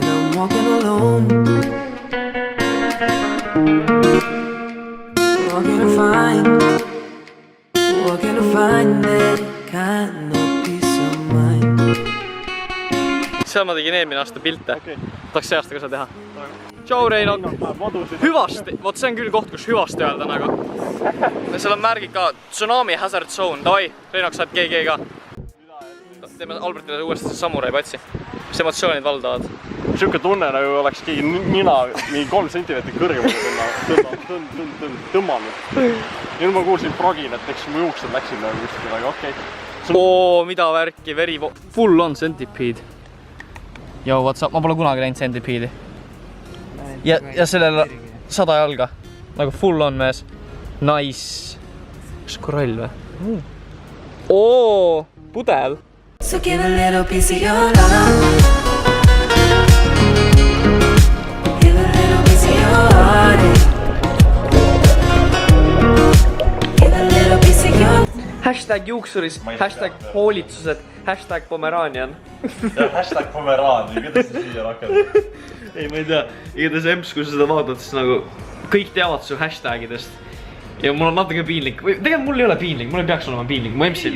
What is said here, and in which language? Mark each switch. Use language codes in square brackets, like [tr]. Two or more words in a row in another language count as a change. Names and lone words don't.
[en] walking alone. Walking to find that kind of peace of mind. [et] Seal ma tegin eelmine aasta pilte. Tahaks see aasta ka seda teha. Tšau Reino. Hüvasti. Vot see on küll koht, kus hüvasti öelda nagu. Seal on märgid ka [en] Tsunami Hazard Zone. [et] Davai, Reinoks saad GG ka. Teeme Albertile uuesti see samurai patsi. Mis emotsioonid valdavad? Siuke tunne nagu oleks keegi nina mingi 3 sentimeetrit kõrgemale tõmmanud. Ja nüüd ma kuulsin proginat, eks mu juuksed läksid nagu kuskil, aga okei. Oo, mida värki, [en] full on Centipede. Joo, what's up? [et] Ma pole kunagi näinud Centipede'i. Ja sellel 100 jalga. Nagu [en] full on [et] mees. Nice. Kas korall või? Oo, pudel. [en] So give a little piece of your love. Give a little piece of your heart. Give a little piece of your... [et] Hashtag juuksuris, hashtag hoolitsused, hashtag Pomeranian. Ja hashtag Pomeranian, kuidas sa siia rakendad? Ei, ma ei tea. Igatahes Emps, kui sa seda vaatad, siis nagu kõik teavad su hashtagidest. Ja mul on natuke piinlik. Tegelikult mul ei ole piinlik, mul ei peaks olema piinlik. Mu Empsil...